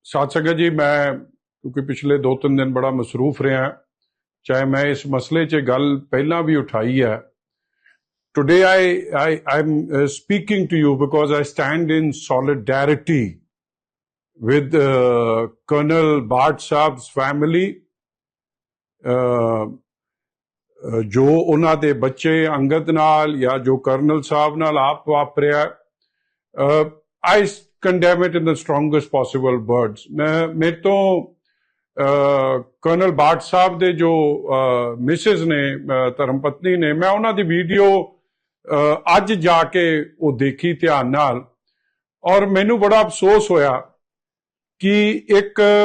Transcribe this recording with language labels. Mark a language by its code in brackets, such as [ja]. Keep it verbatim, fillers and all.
[pa] ਸਾਧ ਸੰਗਤ ਜੀ, ਮੈਂ ਕਿਉਂਕਿ ਪਿਛਲੇ ਦੋ ਤਿੰਨ ਦਿਨ ਬੜਾ ਮਸਰੂਫ ਰਿਹਾ, ਚਾਹੇ ਮੈਂ ਇਸ ਮਸਲੇ 'ਚ ਗੱਲ ਪਹਿਲਾਂ ਵੀ ਉਠਾਈ ਹੈ। [en] Today I, I, I'm uh, speaking to you because I stand in solidarity with uh, Colonel Bhatt Sahab's family, uh, uh, [pa] ਜੋ ਉਹਨਾਂ ਦੇ ਬੱਚੇ ਅੰਗਦ ਨਾਲ ਜਾਂ ਜੋ ਕਰਨਲ ਸਾਹਿਬ ਨਾਲ ਆਪ ਵਾਪਰਿਆ। [en] I condemn it in the strongest possible words. [pa] ਮੈਂ ਮੇਰੇ ਤੋਂ ਅਹ, ਕਰਨਲ ਬਾਟ ਸਾਹਿਬ ਦੇ ਜੋ ਮਿਸਿਸ ਨੇ, ਅਹ, ਧਰਮ ਪਤਨੀ ਨੇ, ਮੈਂ ਉਹਨਾਂ ਦੀ ਵੀਡੀਓ ਅਹ, ਅੱਜ ਜਾ ਕੇ ਉਹ ਦੇਖੀ ਧਿਆਨ ਨਾਲ, ਔਰ ਮੈਨੂੰ ਬੜਾ ਅਫਸੋਸ ਹੋਇਆ ਕਿ ਇੱਕ